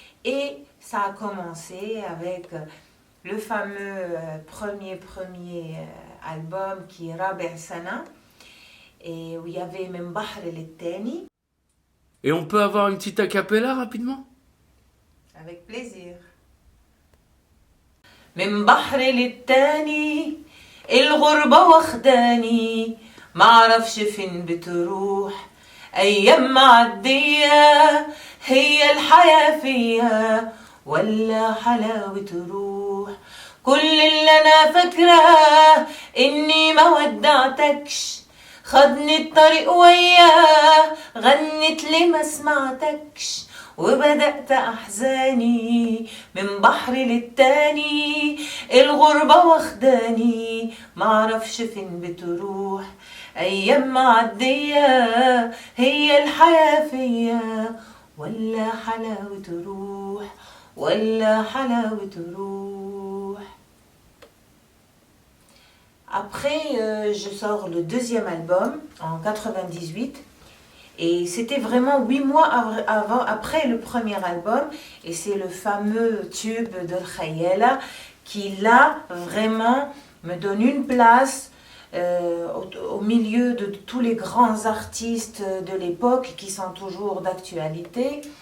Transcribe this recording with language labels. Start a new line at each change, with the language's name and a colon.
French: Et ça a commencé avec le fameux premier album qui est Rabi' Sana, et où il y avait même Bahr el-Tani. Et on peut avoir une petite acapella rapidement? Avec plaisir.
Arabic: من بحر للتاني الغربة واخداني معرفش فين بتروح أيام معدية هي الحياة فيها ولا حلاوة روح كل اللي أنا فاكراه إني ما ودعتكش خدني الطريق وياه غنت لي ما سمعتكش وبدأت أحزاني من بحر للتاني الغربة واخداني معرفش فين بتروح أيام معدية هي الحياة فيا ولا حلاوة روح ولا حلاوة روح.
French: Après, je sors le deuxième album en 98. Et c'était vraiment 8 mois après le premier album. Et c'est le fameux tube de Khayela qui là vraiment me donne une place au milieu de tous les grands artistes de l'époque qui sont toujours d'actualité.